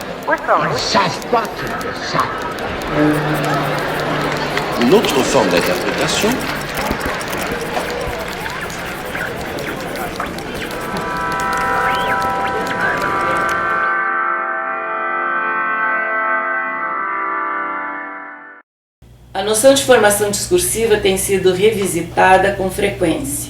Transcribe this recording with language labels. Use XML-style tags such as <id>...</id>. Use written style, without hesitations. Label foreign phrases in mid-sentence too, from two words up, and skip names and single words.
<fr>Ils ne savent pas qu'ils le savent. Une autre forme d'interprétation</fr> <pt>A noção de formação discursiva tem sido revisitada com frequência.</pt>